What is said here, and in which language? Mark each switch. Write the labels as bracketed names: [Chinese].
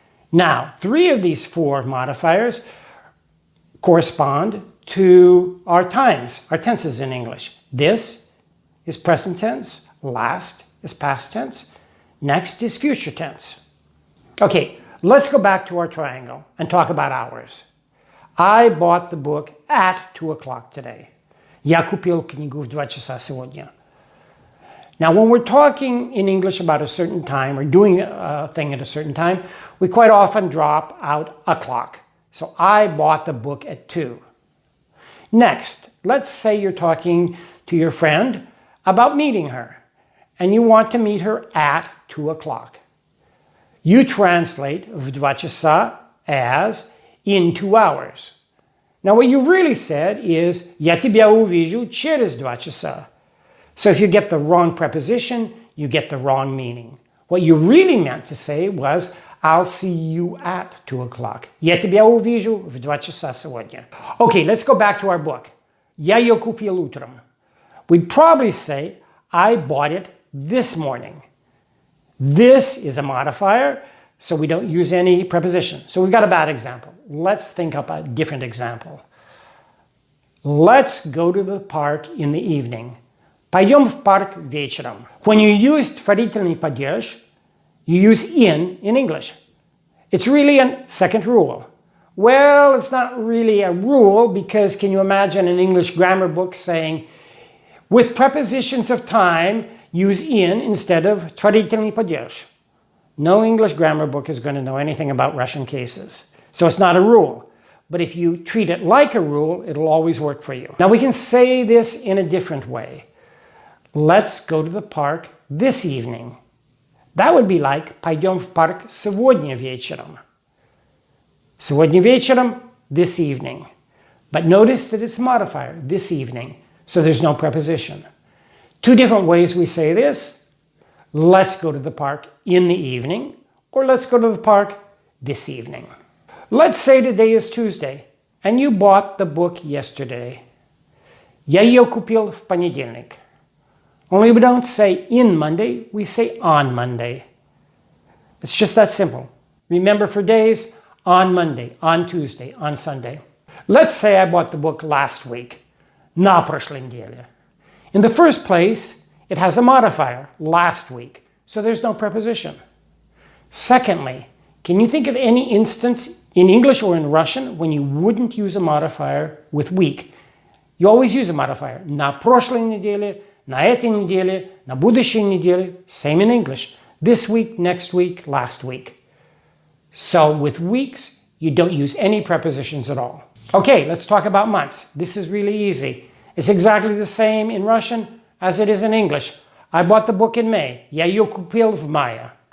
[English] Now, 3 of these 4 modifiers correspond to our times, our tenses in English. This is present tense, last is past tense, next is future tense. Okay, let's go back to our triangle and talk about hours. I bought the book at 2 o'clock today. [Russian] Я купил книгу в 2 часа сегодня. [English] Now, when we're talking in English about a certain time or doing a thing at a certain time, we quite often drop out o'clock. So I bought the book at 2. Next, let's say you're talking to your friend about meeting her, and you want to meet her at 2 o'clock. You translate [Russian] в 2 часа [English] as in 2 hours. Now what you've really said is [Russian] я тебя увижу через 2 часа. [English] So if you get the wrong preposition, you get the wrong meaning. What you really meant to say was I'll see you at 2 o'clock. [Russian] Я тебя увижу в 2 часа сегодня. [English] Okay, let's go back to our book. [Russian] Я ее купил утром. [English] We'd probably say I bought it this morning. This is a modifier, so we don't use any preposition. So we've got a bad example. Let's think up a different example. Let's go to the park in the evening. [Russian] Пойдем в парк вечером. [English] When you use творительный падеж, you use in English. It's really a second rule. Well, it's not really a rule because can you imagine an English grammar book saying, with prepositions of time, use in instead of творительный падеж. No English grammar book is going to know anything about Russian cases. So it's not a rule. But if you treat it like a rule, it'll always work for you. Now we can say this in a different way. Let's go to the park this evening. That would be like [Russian] пойдем в парк сегодня вечером. Сегодня вечером, [English] this evening. But notice that it's a modifier, this evening. So there's no preposition. 2 different ways we say this. Let's go to the park in the evening, or let's go to the park this evening. Let's say today is Tuesday, and you bought the book yesterday. [Russian] Я ее купил в понедельник. [English] Only we don't say in Monday, we say on Monday. It's just that simple. Remember for days, on Monday, on Tuesday, on Sunday. Let's say I bought the book last week. [Russian] На прошлой неделе. [English] In the first place, it has a modifier, last week, so there's no preposition. Secondly, can you think of any instance in English or in Russian when you wouldn't use a modifier with week? You always use a modifier. [Russian] На прошлой неделе, на этой неделе, на будущей неделе. [English] Same in English. This week, next week, last week. So with weeks, you don't use any prepositions at all. Okay, let's talk about months. This is really easy. It's exactly the same in Russian as it is in English. I bought the book in May. [Russian] Я ее купил в мае.